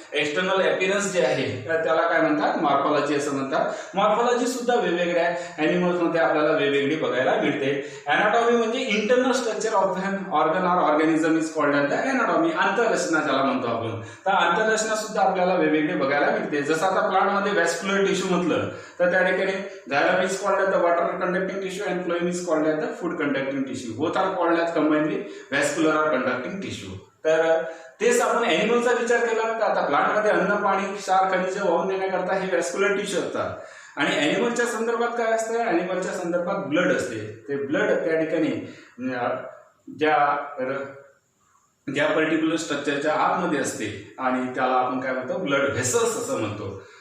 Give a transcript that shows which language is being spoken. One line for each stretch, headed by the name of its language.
Marathi: External appearance जे आहे त्याला काय म्हणतात मॉर्फॉलॉजी असं म्हणतात. मॉर्फॉलॉजी सुद्धा वेगवेगळ्या ॲनिमल्समध्ये आपल्याला वेगवेगळी बघायला मिळते.
English: anatomy
Marathi: म्हणजे
English: Internal structure of the organ or organism is called as the anatomy.
Marathi: आंतररचना ज्याला म्हणतो आपण. तर आंतररचना सुद्धा आपल्याला वेगवेगळी बघायला मिळते. जसं आता प्लांटमध्ये व्हॅस्क्युलर टिश्यू म्हटलं तर त्या ठिकाणी
English: xylem is called as the water conducting tissue and phloem is called as the food conducting tissue. Both are called as combinedly vascular or conducting tissue.
Marathi: तर तेच आपण ॲनिमलचा विचार केला तर आता प्लांटमध्ये अन्न, पाणी, क्षार, खनिज वाहून नेण्याकरता हे व्हॅस्क्युलर टिश्यू असतात. आणि ॲनिमलच्या संदर्भात काय असतं, ॲनिमलच्या संदर्भात ब्लड असते. ते ब्लड त्या ठिकाणी ज्या पर्टिक्युलर स्ट्रक्चरच्या आतमध्ये असते आणि त्याला आपण काय म्हणतो ब्लड व्हेसल्स असं म्हणतो.